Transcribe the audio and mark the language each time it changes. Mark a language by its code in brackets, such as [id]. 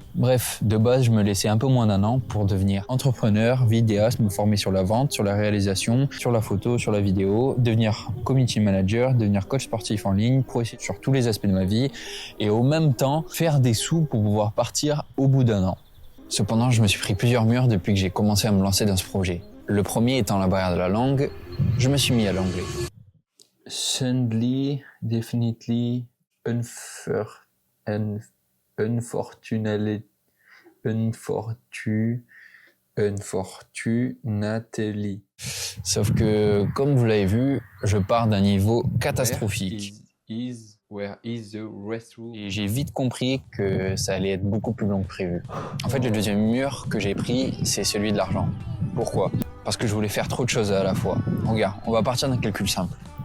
[fr] Bref, de base, je me laissais un peu moins d'un an pour devenir entrepreneur, vidéaste, me former sur la vente, sur la réalisation, sur la photo, sur la vidéo, devenir community manager, devenir coach sportif en ligne, progresser sur tous les aspects de ma vie et au même temps faire des sous pour pouvoir partir au bout d'un an. Cependant, je me suis pris plusieurs murs depuis que j'ai commencé à me lancer dans ce projet. Le premier étant la barrière de la langue, je me suis mis à l'anglais. [en] Suddenly, definitely, unfortunately. [fr] Sauf que, comme vous l'avez vu, je pars d'un niveau catastrophique. [en] Where is the restroom? [fr] Et j'ai vite compris que ça allait être beaucoup plus long que prévu. En fait, le deuxième mur que j'ai pris, c'est celui de l'argent. Pourquoi ? Parce que je voulais faire trop de choses à la fois. Regarde, on va partir d'un calcul simple.